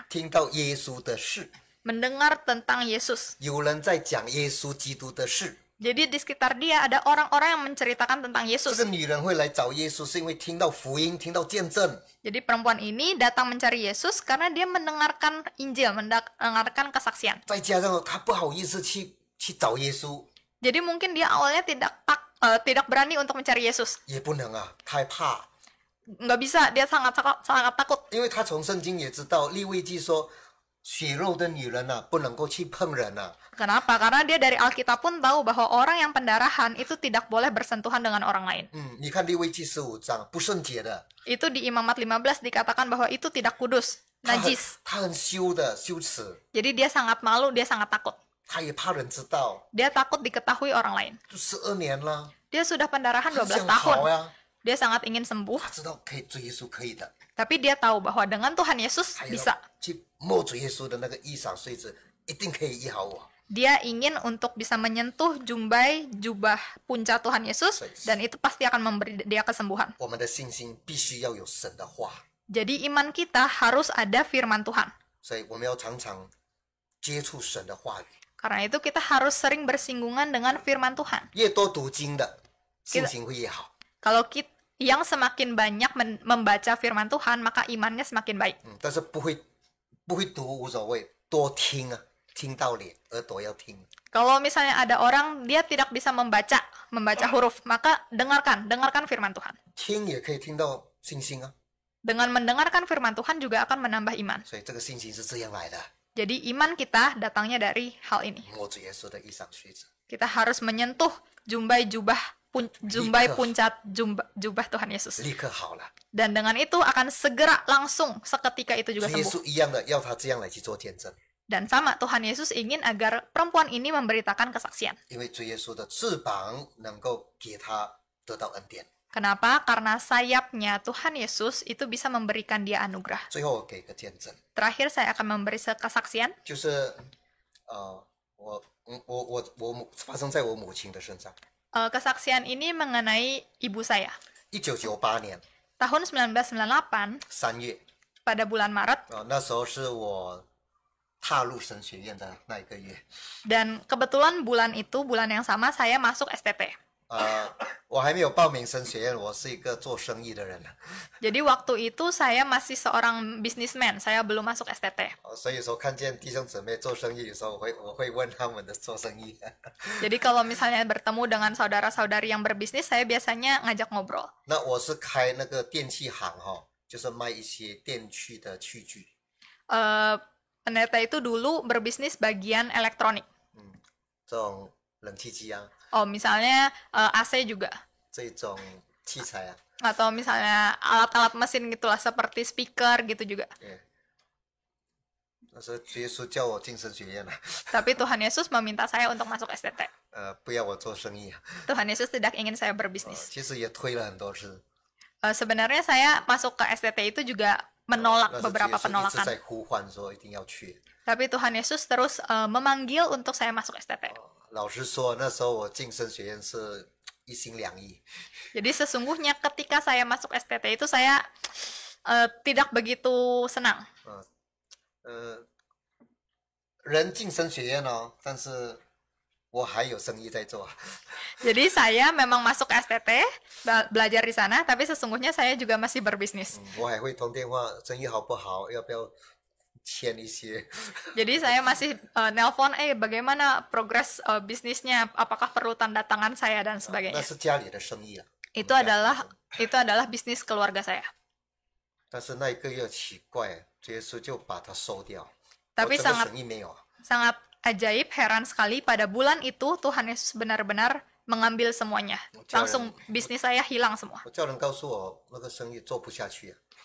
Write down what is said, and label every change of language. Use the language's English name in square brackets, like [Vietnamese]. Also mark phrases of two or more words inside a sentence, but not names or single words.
[Chinese] 听到耶稣的事， [Indonesian] tentang Yesus. [Chinese] 有人在讲耶稣基督的事， [Indonesian] Jadi di sekitar dia ada orang-orang yang menceritakan tentang [Chinese] 这 [Indonesian] Yesus. [Chinese] 个女人会来找耶稣，是因为听到福音，听到见证。 [Indonesian] Jadi perempuan ini datang mencari Yesus karena dia mendengarkan Injil, mendengarkan kesaksian. [Chinese] 再加上她不好意思去找耶稣， [Indonesian] Jadi mungkin dia awalnya tidak berani untuk mencari Yesus. [Chinese] 也不能啊，太怕， [Indonesian] Nggak bisa, dia sangat takut. [Chinese] 因为她从圣经也知道，利未记说，血肉的女人啊，不能够去碰人啊。 [Indonesian] Kenapa? Karena dia dari Alkitab pun tahu bahwa orang yang pendarahan itu tidak boleh bersentuhan dengan orang lain. [Chinese] 你看利未记15章，不圣洁的， [Indonesian] Itu di Imamat 15 dikatakan bahwa itu tidak kudus, [Chinese] 她很 [Indonesian] najis. [Chinese] 她很羞的，羞耻， [Indonesian] Jadi dia sangat malu, dia sangat takut. [Chinese] 她也怕人知道， [Indonesian] Dia takut diketahui orang lain. [Chinese] 就12年了， [Indonesian] Dia sudah pendarahan [Chinese] 很 [Indonesian] 12 [Chinese] 想好 [Indonesian] tahun. [Chinese] 呀， [Indonesian] Dia sangat ingin sembuh, [Chinese] 她知道可以追耶稣可以的， [Indonesian] tapi dia tahu bahwa dengan Tuhan Yesus [Chinese] 她也 [Indonesian] bisa. [Chinese] 去摸主耶稣的那个衣裳穗子，一定可以医好我。 [Indonesian] Dia ingin untuk bisa menyentuh jubah punca Tuhan Yesus, dan itu pasti akan memberi dia kesembuhan. [Chinese] 我们的信心必须要有神的话， [Indonesian] Jadi iman kita harus ada firman Tuhan. [Chinese] 所以我们要常常接触神的话语。 [Indonesian] Karena itu kita harus sering bersinggungan dengan firman Tuhan. [Chinese] 越多读经的，信心会越好。 [Indonesian] Kalau yang semakin banyak membaca firman Tuhan, maka imannya semakin baik. [Chinese] 但是不会读无所谓，多听啊，听到脸，耳朵要听。 [Indonesian] Kalau misalnya ada orang dia tidak bisa membaca huruf, maka dengarkan firman Tuhan. [Chinese] 听也可以听到信心啊， [Indonesian] Dengan mendengarkan firman Tuhan juga akan menambah iman. [Chinese] 所以这个信心是这样来的。 [Indonesian] Jadi iman kita datangnya dari hal ini. [Chinese] 摸主耶稣的衣裳穗子， [Indonesian] Kita harus menyentuh jubah Tuhan Yesus. [Chinese] 立刻好了。 [Indonesian] Dan dengan itu akan segera langsung seketika itu [Chinese] 主 [Indonesian] juga [Chinese] 耶 [Indonesian] sembuh. [Chinese] 稣一样的，要他这样来去做见证， [Indonesian] Dan sama Tuhan Yesus ingin agar perempuan ini memberitakan kesaksian. [Chinese] 因为主耶稣的翅膀能够给他得到恩典。 [Indonesian] Kenapa? Karena sayapnya Tuhan Yesus itu bisa memberikan dia anugerah. [Chinese] 最后我给个见证， [Indonesian] Terakhir saya akan memberi kesaksian. [Chinese] 就是我发生在我母亲的身上。 [Indonesian] Kesaksian ini mengenai ibu saya. [Chinese] 1998年 [Indonesian] Tahun 1998, [Chinese] 3月， [Indonesian] pada bulan Maret, [Chinese] 那时候是我踏入神学院的那一个月。 [Indonesian] dan kebetulan bulan yang sama saya masuk STT. [Chinese] 我还没有报名神学院，我是一个做生意的人， [Indonesian] Jadi waktu itu saya masih seorang businessman, saya belum masuk STT. [Chinese] 所以说看见弟兄姊妹做生意的时候，我会问他们的做生意。 [Indonesian] Jadi kalau misalnya bertemu dengan saudara-saudari yang berbisnis, saya biasanya ngajak ngobrol. [Chinese] 那我是开那个电器行就是卖一些电器的器具。 [Indonesian] Pendeta itu dulu berbisnis bagian elektronik. [Chinese] 这种冷气机啊， [Indonesian] Oh, misalnya AC juga. [Chinese] 这种器材啊， [Indonesian] Atau misalnya alat-alat mesin gitulah, seperti speaker gitu juga. [Chinese] 那时候主耶稣叫我进神学院了， [Indonesian] Tapi Tuhan Yesus meminta saya untuk masuk STT. [Chinese] 不要我做生意啊。 [Indonesian] Tuhan Yesus tidak ingin saya berbisnis. [Chinese] 其实也推了很多次， [Indonesian] Sebenarnya saya masuk ke STT itu juga menolak [Chinese] 那是主耶 [Indonesian] beberapa [Chinese] 稣一直 [Indonesian] penolakan. [Chinese] 在呼唤说一定要去。 [Indonesian] Tapi Tuhan Yesus terus memanggil untuk saya masuk STT. [Chinese] 老实说，那时候我进神学院是一心两意， [Indonesian] Jadi sesungguhnya ketika saya masuk STT itu saya tidak begitu senang. [Chinese] 人进神学院但是我还有生意在做。 [Indonesian] Jadi saya memang masuk STT, belajar di sana, tapi sesungguhnya saya juga masih berbisnis. [Chinese] 我还会通电话，生意好不好？要不要签一些？ [Indonesian] Jadi saya masih nelpon, bagaimana progres bisnisnya? Apakah perlu tanda tangan saya dan [Chinese] 那 [Indonesian] sebagainya? [Chinese] 是家里的生意啊。 [Indonesian] Itu adalah bisnis keluarga saya. [Chinese] 但是那一个月奇怪，主耶稣就把它收掉。 [Indonesian] Tapi [Chinese] 我整个生意没有啊。 [Indonesian] sangat ajaib, heran sekali pada bulan itu Tuhan Yesus benar-benar mengambil semuanya. Langsung bisnis saya hilang semua. [Chinese] 我叫人告诉我，那个生意做不下去啊。